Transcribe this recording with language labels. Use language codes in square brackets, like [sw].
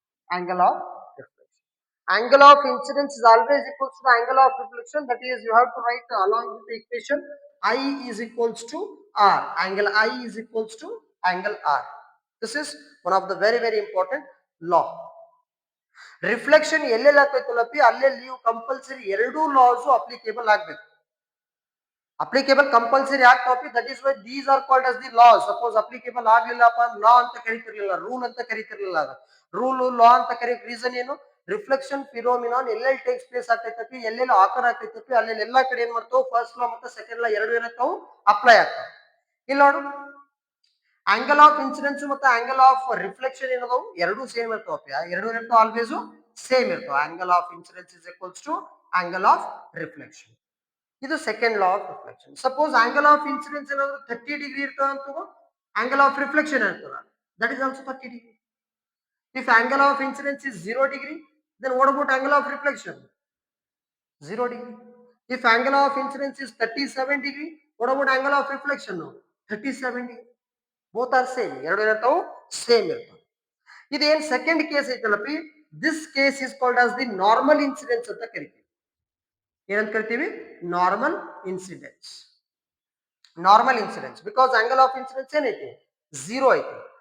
[en] Angle of reflection. Angle of incidence is always equal to the angle of reflection. That is, you have to write along with the equation I is equals to R. Angle I is equals to angle R. This is one of the very very important law. [kn] Reflection ಎಲ್ಲೆಲ್ಲಿ ಆಗ್ತೈತಲ್ಲಪ್ಪಿ ಅಲ್ಲೆಲ್ಲಿ ನೀವು compulsory ಎರಡೂ loss applicable ಆಗ್ಬೇಕು. Applicable compulsory ಆಗ್ತಾವಪ್ಪಿ. [en] That is why these are called as the laws. [kn] Suppose applicable ಆಗ್ಲಿಲ್ಲಪ್ಪ ಲಾ ಅಂತ ಕರಿತಿರ್ಲಿಲ್ಲ, rule ಅಂತ ಕರಿತಿರ್ಲಿಲ್ಲ. ಅದು rule ಲಾ ಅಂತ ಕರಿಯಕ್ reason ಏನು? Reflection ಫಿನೋಮಿನಾನ್ ಎಲ್ಲೆಲ್ಲಿ ಟೇಕ್ಸ್ ಪ್ಲೇಸ್ ಆಗ್ತೈತಪ್ಪಿ, ಎಲ್ಲೆಲ್ಲಿ ಆಕರ್ ಆಗ್ತೈತಪ್ಪಿ, ಅಲ್ಲೆಲ್ಲಿ ಎಲ್ಲಾ ಕಡೆ ಏನ್ ಮಾಡ್ತಾವ? ಫಸ್ಟ್ ಲಾ ಮತ್ತೆ ಸೆಕೆಂಡ್ ಲಾ ಎರಡು ಏನಂತಾವು? ಅಪ್ಲೈ ಆಗ್ತಾವ. ಇಲ್ಲಿ ನೋಡು, ಆಂಗಲ್ ಆಫ್ ಇನ್ಸಿಡೆನ್ಸ್ ಮತ್ತೆ ಆಂಗಲ್ ಆಫ್ ರಿಫ್ಲೆಕ್ಷನ್ ಏನದಾವು? ಎರಡು ಸೇಮ್ ಇರ್ತಾವಪ್ಪ. ಎರಡು ಇರ್ತಾವ, ಆಲ್ವೇಸ್ ಸೇಮ್ ಇರ್ತಾವ. [en] Angle of incidence is equals to angle of reflection. [kn] ಇದು second law of reflection. Suppose angle of incidence ಏನಾದ್ರು 30 ಡಿಗ್ರಿ ಇರ್ತದ ಅಂತ, ಆಂಗಲ್ ಆಫ್ ರಿಫ್ಲೆಕ್ಷನ್ ಇರ್ತದ, [en] That is also 30 degree. If angle of incidence is 0 degree, then what about angle of reflection? 0 degree. If angle of incidence is 37 degree, what about angle of reflection? 37 degree. Both are same. [kn] ಎರಡು ಏನಂತಾವು? Same ಇರ್ತಾವ. ಇದೇನ್ second case ಐತಲ್ಲಪ್ಪಿ, [en] this case is called as the normal incidence [kn] ಅಂತ ಕರಿತೀವಿ. ಏನಂತ ಕರಿತೀವಿ? Normal incidence. Normal incidence because angle of incidence ಏನೈತಿ? 0 ಐತಿ.